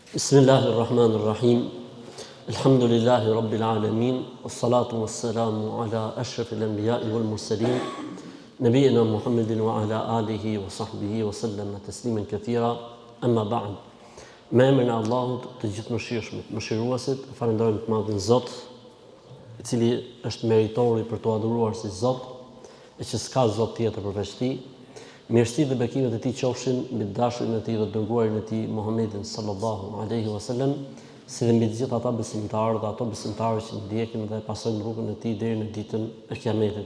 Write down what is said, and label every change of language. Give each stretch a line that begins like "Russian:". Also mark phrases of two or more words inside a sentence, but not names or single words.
Arabic: بسم الله الرحمن الرحيم. الحمد لله رب العالمين. والصلاة والسلام على أشرف الأنبياء والمرسلين. نبينا محمد وعلى آله وصحبه وسلم تسليما كثيرا. أما بعد.
Albanian: Me emrin e Allahut të gjithëmëshirshmit, mëshiruesit, falenderojmë të madhin Zot, i cili është meritori për të adhuruar si Zot, e që s'ka Zot tjetër përveç Tij. Mirësi dhe bekimet e Tij qofshin mbi dashurin e Tij dhe dërguarin e Tij Muhammedin
Arabic: صلى الله عليه وسلم,
Albanian: si dhe mbi të gjithë ata besimtarë dhe ato besimtarë që ndjekin dhe pasojnë rrugën e Tij deri në ditën e Kiametit.